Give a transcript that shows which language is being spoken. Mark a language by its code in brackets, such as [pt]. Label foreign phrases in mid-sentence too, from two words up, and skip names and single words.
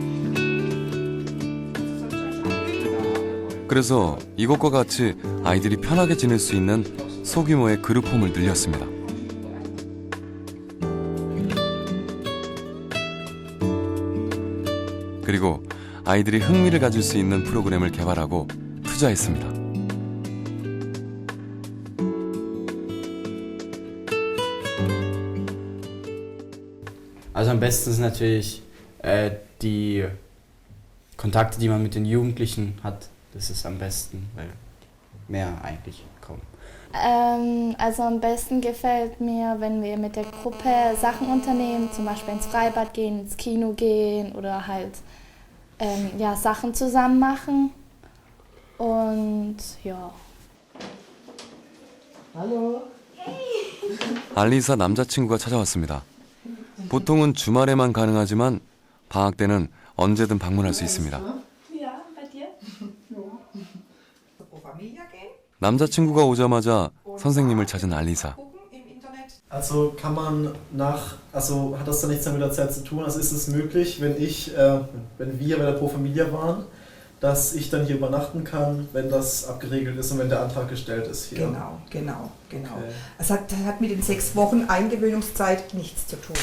[ko] 그래서 이것과 같이 아이들이 편하게 지낼 수 있는 소규모의 그룹홈을 늘렸습니다. 그리고 아이들이 흥미를 가질 수 있는 프로그램을 개발하고 투자했습니다. [de] Also am besten sind natürlich die Kontakte, die man mit den Jugendlichen hat. Das ist am besten, weil mehr eigentlich kaum. Also am besten gefällt mir, wenn wir mit der Gruppe Sachen unternehmen, zum Beispiel ins Freibad gehen, ins Kino gehen oder halt Sachen zusammen machen. Und ja. Hallo. [ko] 알리사 남자친구가 찾아왔습니다. 보통은 주말에만 가능하지만 방학 때는 언제든 방문할 수 있습니다. 남자친구가 오자마자 선생님을 찾은 알리사. [de] Also kann man hat das dann nichts mehr mit der Zeit zu tun? Also ist es möglich, wenn wir bei der Pro Familia waren, dass ich dann hier übernachten kann, wenn das abgeregelt ist und wenn der Antrag gestellt ist hier? Genau. Okay. Das hat mit den 6 Wochen Eingewöhnungszeit nichts zu tun.